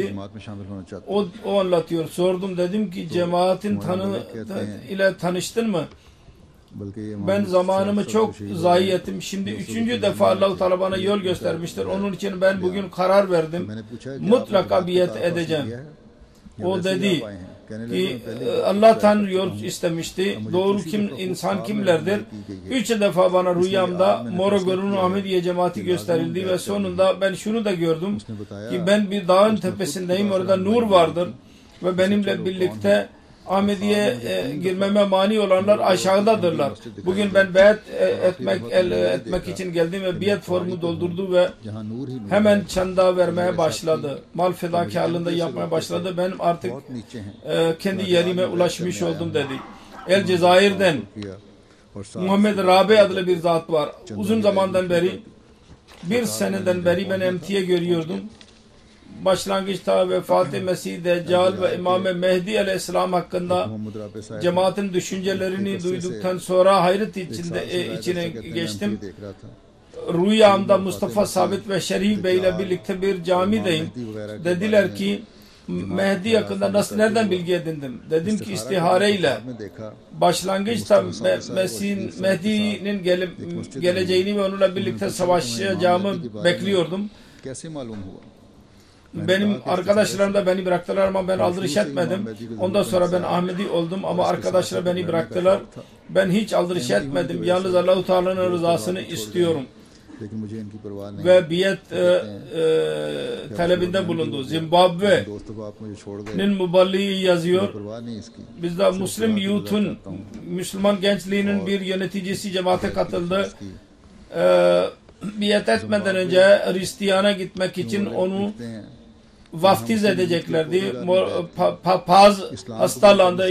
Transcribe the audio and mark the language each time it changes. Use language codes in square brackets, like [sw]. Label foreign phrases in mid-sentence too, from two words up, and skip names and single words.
[ur] جماعت میں شامل ہونا چاہتے [tr] O anlatıyor. Sordum dedim ki cemaatin ile tanıştın mı? [ur] بلکہ یہ [tr] Ben मोहम्मद zamanımı [ur] साहब [tr] çok [ur] शहीद [tr] zayi ettim. Şimdi 3. defa Allah-u Teala bana yol göstermiştir. Onun için ben bugün karar verdim. [ur] میں نے پوچھا کہ [tr] Mutlaka [ur] आपने [tr] biat [ur] किताब [tr] edeceğim. [ur] حاصل کیا ہے? [tr] O [ur] ویسے ہی [tr] dedi [ur] آپ آئے ہیں۔ کہنے لگے, [tr] ki [ur] میں پہلے [tr] Allah'tan yol istemişti. Doğru insan kimlerdir? 3 defa bana rüyamda Morogor'un Ahmediye cemaati gösterildi ve sonunda ben şunu da gördüm [ur] اس نے بتایا [tr] ki ben bir dağın tepesindeyim. Orada nur vardır ve benimle birlikte Ahmediye girmeme mani olanlar aşağıdadırlar. Bugün ben beyat etmek için geldim ve biyet formu doldurdu ve [ur] جہاں نور ہی نور [tr] hemen çanda vermeye başladı. Mal fedakarlığında yapmaya başladı. Benim artık [ur] بہت نیچے ہیں [tr] kendi yerime ulaşmış oldum dedi. El Cezayir'den [ur] کیا اور ساتھ [tr] Muhammed Rabi adlı bir zat var. Uzun zamandan beri, bir seneden beri ben emtiye görüyordum. Başlangıçta ve Fatih Mesih Deccal ve İmam-ı Mehdi Aleyhisselam hakkında [ur] محمد رابع صاحب [tr] cemaatin düşüncelerini duyduktan sonra hayret içine geçtim. [ur] دیکھ رہا تھا [tr] Rüyamda Mustafa Sabit ve Şerif Bey ile birlikte bir camideyim. Dediler ki Mehdi hakkında nereden bilgi edindim? Dedim ki istihareyle. [ur] میں دیکھا [tr] Başlangıçta Mehdi'nin geleceğini ve onunla birlikte savaşacağımı bekliyordum. [ur] کیسے معلوم ہوا [tr] Benim arkadaşlarım da beni bıraktılar ama ben aldırış etmedim. Ondan sonra ben Ahmedi oldum ama arkadaşlar beni bıraktılar. Ben hiç aldırış etmedim. Yalnız Allah-u Teala'nın rızasını istiyorum. [ur] لیکن مجھے ان کی پرواہ نہیں [tr] Ve biyet talebinde bulundu. Zimbabwe'nin [ur] دوستوں کو آپ مجھے چھوڑ گئے [tr] muballiği yazıyor. [ur] پرواہ نہیں اس کی [tr] Bizde Müslüm Youth'un, Müslüman gençliğinin bir yöneticisi cemaate katıldı. Biyet etmeden önce Hristiyan'a gitmek için onu vaftiz edeceklerdi. Papaz hastalandı.